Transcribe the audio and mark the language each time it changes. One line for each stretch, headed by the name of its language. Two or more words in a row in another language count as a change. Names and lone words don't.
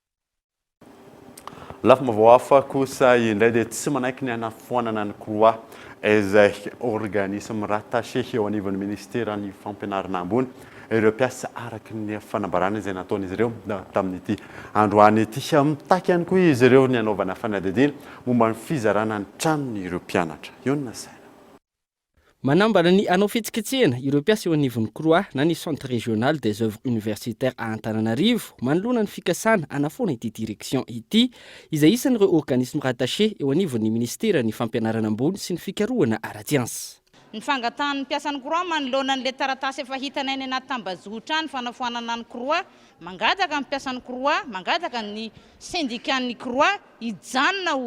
Malagasy: Lafa mavao hafa kosa indray dia tsy manaiky ny hanafoanana ny croix izay
French: organisme rattaché
Malagasy: eo anivon'ny ministera ny fampianarana ambony ireo mpiasa araky ny fanambarana izay nataon'izy ireo tamin'ity androany ity. Mitaky ihany koa izy ireo ny anaovana fanadihadiana momba ny fizarana ny tranony ireo mpianatra. Iona saina. Manambara ny anao fitsikitsihana ireo mpiasa eo anivon'ny croix na ny centre régional des œuvres universitaires à Antananarivo manoloana ny fikasana anafoana ity direction ity izay isan'ireo
French: organisme rattaché
Malagasy: eo anivon'ny ministera ny fampianarana ambony sy ny fikarohana ara-tsiansy. Ny fangatan'ny mpiasan'ny croix manoloana an'ilay taratasy efa hitanay any anaty tambazotra ny fanafoanana ny croix, mangataka ny mpiasan'ny croix, mangataka ny syndicat-ny croix hijanona ho direction